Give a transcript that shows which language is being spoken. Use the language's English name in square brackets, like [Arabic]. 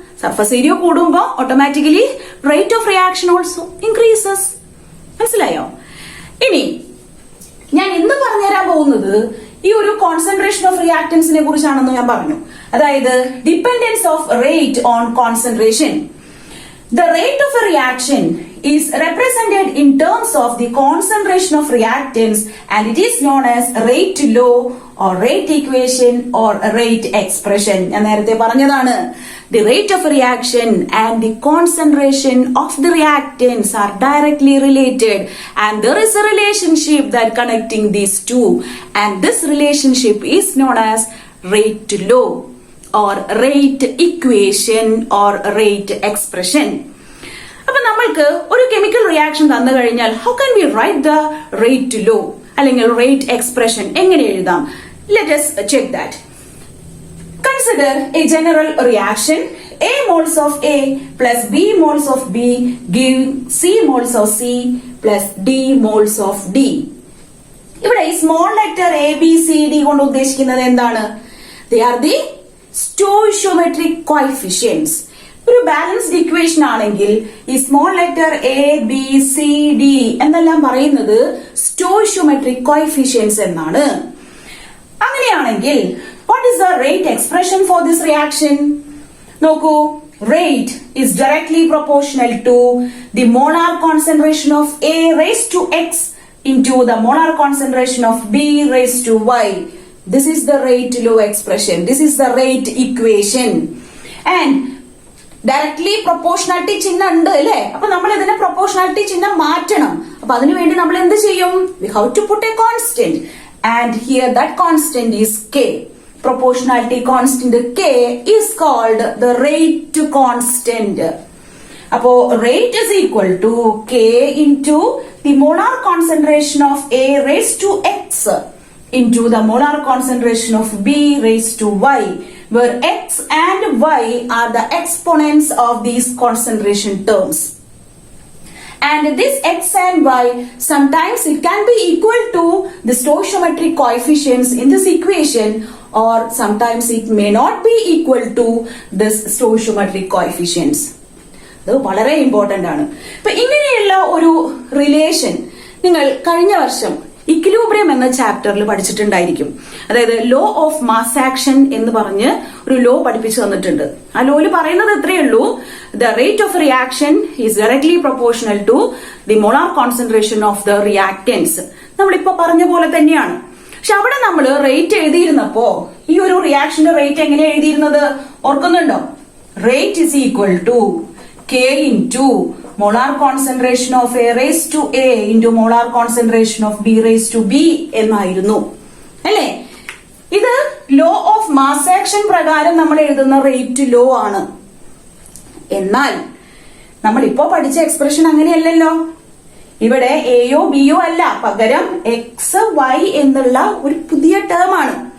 [English] surface area [Malayalam] കൂടുമ്പോ [English] Automatically rate of reaction also increases. [Malayalam] മനസ്സിലായോ? ഇനി ഞാൻ ഇന്ന് പറഞ്ഞുതരാൻ പോകുന്നത് ഈ ഒരു കോൺസെൻട്രേഷൻ ഓഫ് റിയാക്ടൻസിനെ കുറിച്ചാണെന്ന് ഞാൻ പറഞ്ഞു. അതായത് [English] Dependence of rate on concentration. The rate of a reaction is represented in terms of the concentration of reactants and it is known as rate law or rate equation or rate expression. [Malayalam] ഞാൻ നേരത്തെ പറഞ്ഞതാണ്. [English] The rate of reaction and the concentration of the reactants are directly related and there is a relationship that connecting these two and this relationship is known as rate law or rate equation or rate expression. [Malayalam] അപ്പൊ നമ്മൾക്ക് ഒരു chemical reaction തന്നു കഴിഞ്ഞാൽ [English] how can we write the rate law [Malayalam] അല്ലെങ്കിൽ rate expression എങ്ങനെ എഴുതാം? [English] Let us check that. Consider a general reaction. A moles of A plus B moles of B give C moles of C plus D moles of D. [Malayalam] ഇവിടെ ഈ small letter A B C D കൊണ്ട് ഉദ്ദേശിക്കുന്നത് എന്താണ്? [English] They are the [Malayalam] സ്റ്റോയിഷ്യോമെട്രിക് coefficients. ഒരു balanced equation ആണെങ്കിൽ ഈ small letter A B C D എന്നെല്ലാം പറയുന്നത് സ്റ്റോയിഷ്യോമെട്രിക് കോഎഫിഷ്യൻസ് എന്നാണ്. [English] അങ്ങനെയാണെങ്കിൽ what is the rate expression for this reaction? [Malayalam] നോക്കൂ, [English] rate is directly proportional to the molar concentration of A raised to X into the molar concentration of B raised to Y. This is the rate law expression. This is the rate equation. And directly [Malayalam] proportionality ചിഹ്നം ഉണ്ട് അല്ലേ? അപ്പൊ നമ്മൾ ഇതിനെ proportionality ചിഹ്നം മാറ്റണം. അപ്പൊ അതിനുവേണ്ടി നമ്മൾ എന്ത് ചെയ്യും? [English] We have to put a constant. And here that constant is K. Proportionality constant K is called the rate constant. [Malayalam] Apo [English] rate is equal to K into the molar concentration of A raised to X into the molar concentration of B raised to Y, where X and Y are the exponents of these concentration terms. And this X and Y, sometimes it can be equal to the stoichiometric coefficients in this equation, or sometimes it may not be equal to this stoichiometric coefficients. [Malayalam] ഇത് വളരെ important ആണ്. ഇപ്പൊ ഇങ്ങനെയുള്ള ഒരു relation നിങ്ങൾ കഴിഞ്ഞ വർഷം equilibrium എന്ന ചാപ്റ്ററിൽ പഠിച്ചിട്ടുണ്ടായിരിക്കും. അതായത് ലോ ഓഫ് മാസ് ആക്ഷൻ എന്ന് പറഞ്ഞ് ഒരു ലോ പഠിപ്പിച്ചു തന്നിട്ടുണ്ട്. ആ ലോയിൽ പറയുന്നത് എത്രയേ ഉള്ളൂ, [English] The rate of reaction is directly proportional to the molar concentration of the reactants. [Malayalam] നമ്മളിപ്പോ പറഞ്ഞ പോലെ തന്നെയാണ്. പക്ഷെ അവിടെ നമ്മൾ റേറ്റ് എഴുതിയിരുന്നപ്പോ ഈ ഒരു റിയാക്ഷന്റെ റേറ്റ് എങ്ങനെയാ എഴുതിയിരുന്നത് ഓർക്കുന്നുണ്ടോ? [English] rate is equal to K into molar concentration of A raised to A into molar concentration of B raised to B [Malayalam] എന്നായിരുന്നു അല്ലേ? ഇത് ലോ ഓഫ് മാസ് ആക്ഷൻ പ്രകാരം നമ്മൾ എഴുതുന്ന റേറ്റ് ലോ ആണ്. എന്നാൽ നമ്മൾ ഇപ്പോ പഠിച്ച എക്സ്പ്രഷൻ അങ്ങനെയല്ലല്ലോ. ഇവിടെ എയോ ബിയോ അല്ല, പകരം എക്സ് വൈ എന്നുള്ള ഒരു പുതിയ ടേം ആണ്.